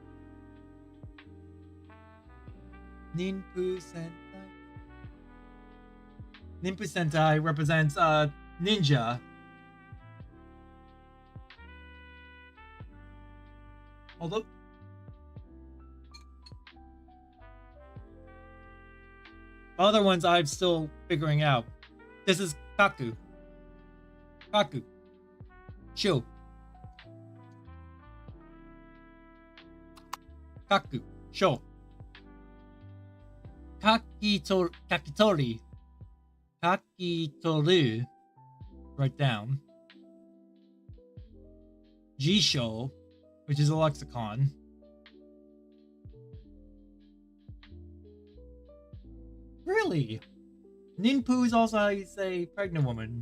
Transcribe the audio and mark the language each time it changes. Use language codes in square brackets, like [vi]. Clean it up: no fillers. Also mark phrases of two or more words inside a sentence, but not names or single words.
[en] Ninpu Sentai represents ninja. Although other ones I'm still figuring out. This is Kaku. Sho. Kaku. Sho. Kakitoru. Write down. Jisho, which is a lexicon. Really? Ninpu is also how you say pregnant woman.